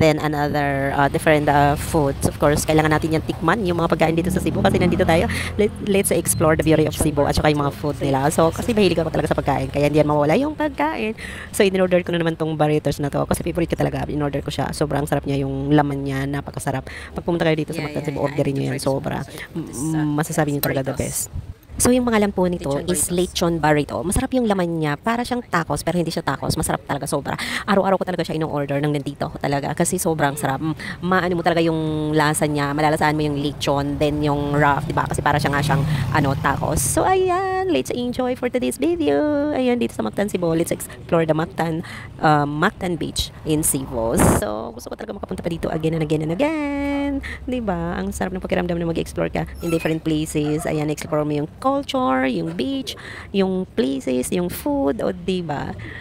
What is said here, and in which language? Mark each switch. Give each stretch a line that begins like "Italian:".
English: Then, another different foods. Of course,
Filipino: kailangan natin yan tikman. Yung mga pagkain dito sa Cebu. Kasi nandito tayo.
English: Let's explore the beauty of Cebu
Filipino: at saka yung mga food nila. So, kasi mahilig ako talaga sa pagkain. Kaya hindi yan mawala yung pagkain. So, in-order ko na naman tong burritos na to. Kasi favorite ko talaga. In-order ko siya. Sobrang sarap niya. Yung laman niya. Napakasarap. Pag pumunta kayo dito sa Mactan Cebu, orderin nyo yan. Sobra. Masasabi nyo talaga the best. So, yung mga lampo nito is lechon burrito. Masarap yung laman niya. Para siyang tacos, pero hindi siya tacos. Masarap talaga, sobra. Araw-araw ko talaga siya in-order nang nandito ako talaga. Kasi sobrang sarap. Maano mo talaga yung lasa niya. Malalasaan mo yung lechon, then yung rough, diba? Kasi para siya nga siyang tacos. So, ayan.
English: Let's enjoy for today's video.
Filipino: Ayan, dito sa Mactan, Cebu.
English: Let's explore the Mactan Beach in Cebu.
Filipino: So, gusto ko talaga makapunta pa dito again and again and again. Diba? Ang sarap ng pakiramdam na mag-explore ka in different places. Ayan, explore mo yung culture, yung beach, yung places, yung food, o diba?